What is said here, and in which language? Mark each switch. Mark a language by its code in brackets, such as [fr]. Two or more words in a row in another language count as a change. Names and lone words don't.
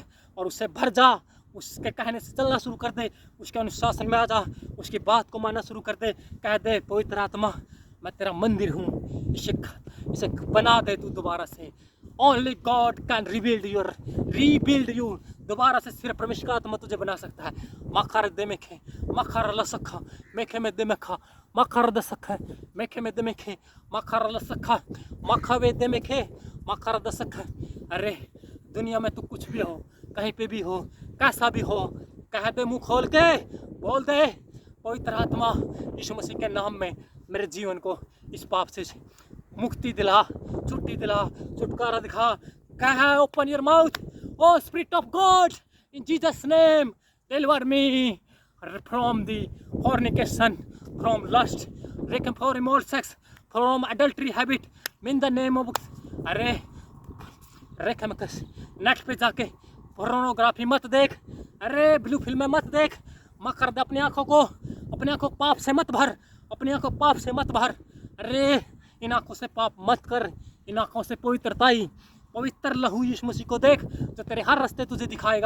[hi] और उससे भर जा, उसके कहने से चलना शुरू कर दे, उसके अनुशासन में आ जा, उसकी बात को मानना शुरू कर दे। कह दे, पवित्र आत्मा मैं तेरा मंदिर हूँ, इसे बना दे तू दोबारा से। [en] Only God can rebuild you. [hi] दोबारा से सिर्फ परमेश्वर का आत्मा तुझे बना सकता है। मखार दे मेखे, मखार लसखा, मेखे में दे मेखा, मखार द सखा, मेखे में दे मेखे, मखार लसखा, मखा वे दे मेखे, मखार द सखा। अरे दुनिया में तू कुछ भी हो, कहीं पे भी हो, कैसा भी हो, कह दे, मुंह खोल के बोल दे, पवित्र आत्मा यीशु मसीह के नाम में मेरे जीवन को इस पाप से मुक्ति दिला, छुट्टी दिला, छुटकारा दिखा। [en] कह, open your mouth, O Spirit of God, in Jesus name deliver me from the fornication, from lust, from immoral sex, from adultery habit, in the name of। [hi] अरे नेट पे जाके पोर्नोग्राफी मत देख, अरे ब्लू फिल्में मत देख, मत कर दे अपनी आंखों को पाप से मत भर, अपनी आंखों पाप से मत भर। अरे इन आंखों से पाप मत कर, इन आंखों से पवित्र लहू यीशु मसीह को देख, जो तेरे हर रास्ते तुझे दिखाएगा।